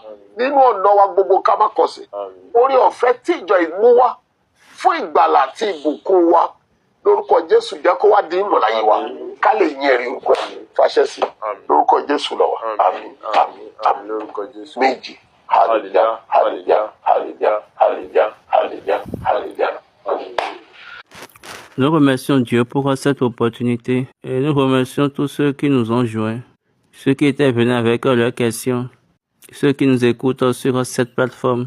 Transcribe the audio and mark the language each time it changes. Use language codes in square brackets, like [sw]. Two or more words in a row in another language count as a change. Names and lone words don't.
[yo] Nínú ọ̀nà wa gbogbo ká má kọsẹ̀. Àmín. Orí ọ̀fẹ́ tí ìjọ ìmú wá fún ìgbàlà àti ìbùkún wa lórúkọ Jésù jẹ́ kó wá di ìmọ̀láyé wa ká lè yìn ẹ̀rí orúkọ ẹ̀ fàṣẹ sí lórúkọ Jésù lọ́wọ́. Àmín. Àmín. Àmín lórúkọ Jésù. Méjì. Hallelujah, hallelujah, hallelujah, hallelujah, hallelujah, hallelujah. [fr] Nous remercions Dieu pour cette opportunité et nous remercions tous ceux qui nous ont joints, ceux qui étaient venus avec leurs questions, ceux qui nous écoutent sur cette plateforme.